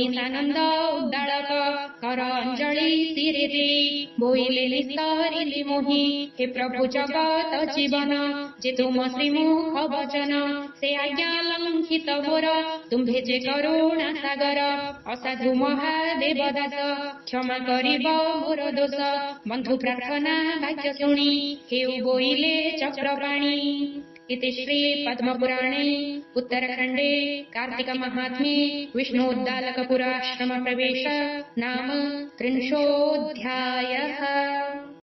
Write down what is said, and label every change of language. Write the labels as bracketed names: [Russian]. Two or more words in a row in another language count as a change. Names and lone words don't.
[Odia] ସାନନ୍ଦ ଉଦ୍ଦାଳକ କର ଅଞ୍ଜଳି ଶିରେ ଦେଇ ବୋଇଲେ ନିସ୍ତରିଲି ମୋହି ହେ ପ୍ରଭୁ ଜଗତ ଜୀବନ ଯେ ତୁମ ଶ୍ରୀମୁଖ ବଚନ ସେ ଆଜ୍ଞା ଲଙ୍ଘିତ ମୋର ତୁମ୍ଭେ ଯେ କରୁଣା ସାଗର ଅସାଧୁ ମହାଦେବ ଦାସ କ୍ଷମା କରିବ ମୋର ଦୋଷ ବନ୍ଧୁ ପ୍ରାର୍ଥନା ବାକ୍ୟ ଶୁଣି ହେଉ ବୋଇଲେ ଚକ୍ରପାଣି। [Sanskrit] इति श्री पद्मपुराणे उत्तरखण्डे कार्तिक महात्म्ये विष्णोद्दालकपुराश्रम प्रवेश नाम 30 अध्यायः।